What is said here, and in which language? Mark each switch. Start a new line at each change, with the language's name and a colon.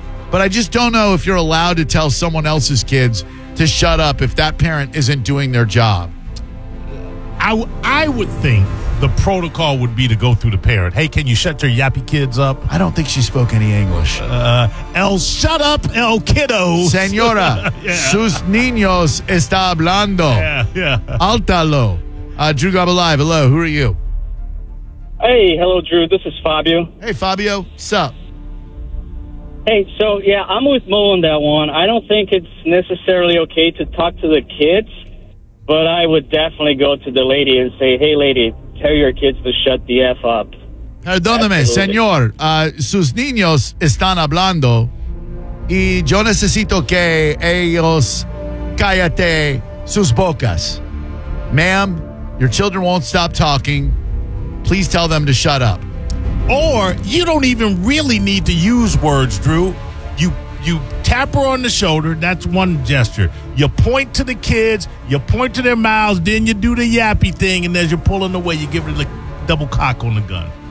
English: But I just don't know if you're allowed to tell someone else's kids to shut up if that parent isn't doing their job. I would think the protocol would be to go through the parent. Hey, can you shut your yappy kids up? I don't think she spoke any English. El shut up, el kiddo.
Spanish: Señora, yeah. Sus niños está hablando.
English: Yeah. Altalo. Drew Gobble Live. Hello, who are you? Hey, hello, Drew. This is Fabio. Hey, Fabio. Sup? Hey, so, yeah, I'm with Mo on that one. I don't think it's necessarily okay to talk to the kids, but I would definitely go to the lady and say, hey, lady, tell your kids to shut the F up.
Spanish: Perdóname, señor. Sus niños están hablando y yo necesito que ellos cállate sus bocas.
English: Ma'am, your children won't stop talking. Please tell them to shut up. Or you don't even really need to use words, Drew. You tap her on the shoulder. That's one gesture. You point to the kids. You point to their mouths. Then you do the yappy thing. And as you're pulling away, you give her the double cock on the gun.